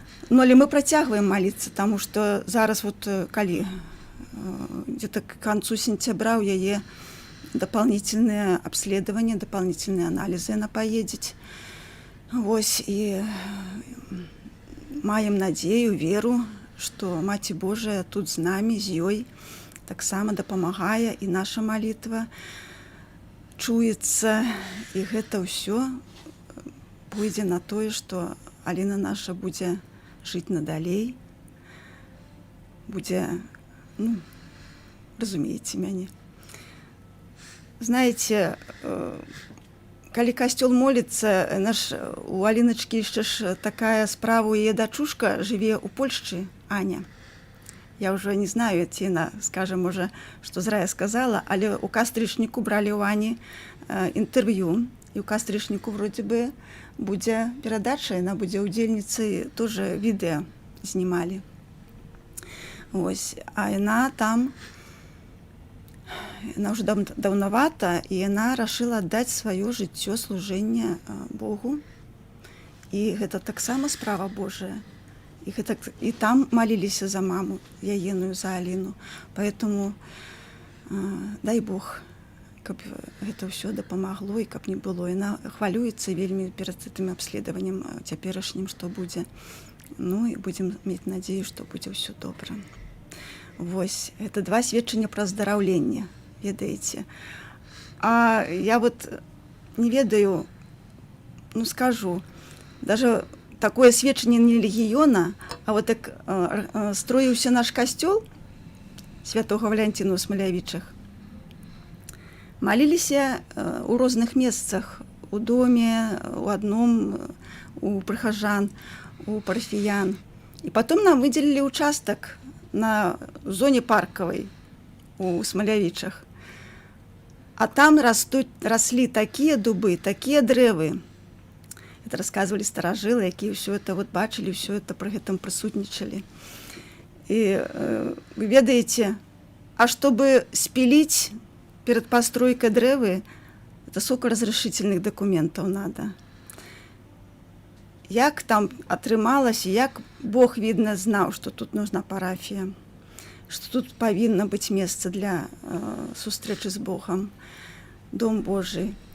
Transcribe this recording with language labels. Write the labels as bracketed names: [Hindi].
[Russian] Но ли мы протягиваем молиться, потому что [Belarusian] зараз вот, коли [Russian] где-то к концу сентября у яе дополнительные обследования, дополнительные анализы она поедет. [Belarusian] Вось, и маем надею, веру, [Russian] что Маці Божия тут с нами, [Belarusian] з ёй, таксама дапамагае, и наша молитва чуецца, и гэта ўсё пойдзе на тое, что Алина наша будзе жыць надалей, будзе, ну, разумееце мяне. [Russian] Знаете, калі костёл молится, наш у Алиночки еще ж такая справа, у яе дачушка живе у Польшчы, Аня. Я уже не знаю, ці она, скажем, уже, что зря я сказала, [Belarusian] але у кастрычніку брали [Russian] у Ани интервью, и у кастрычніку вроде бы будзе перадача, яна будзе удзельніцай, тоже відэа знімалі. Ось, а яна там, она уже давновато, и она решила отдать свое жыццё, служение Богу. И это таксама справа Божия. И там молились за маму, яеную, за Алину. Поэтому дай Бог, [Belarusian] каб это все дапамагло, [Russian] и каб не было. Она хвалюется вельмі перед этим обследованием цяперашнім, что будзе. Ну и будем иметь надею, что [Belarusian] будзе все добро. Вось, это два сведчання про аздараўленне, ведаеце. [Russian] А я вот не ведаю, ну скажу, даже такое [Belarusian] сведчанне не легіёна, а вот так строіўся наш касцёл святого Валянціна ў Смалявічах. [Russian] Молиліся у розных месцах, у доме, у одном, у прихожан, у парафіян. И потом нам выделили участок на зоне парковой у Смалявічах. А там росли такие дубы, такие дрэвы. Это рассказывали старожилы, якія все это вот бачили, все это при этом присутничали. И вы ведаете, а чтобы спилить перед постройкой дрэвы, это сколько разрешительных документов надо. [Belarusian] Як там атрымалася, як Бог, видно, знаў, што тут нужна парафія, што тут павінна быць месца для сустрэчы з Богом, [Russian] дом Божий.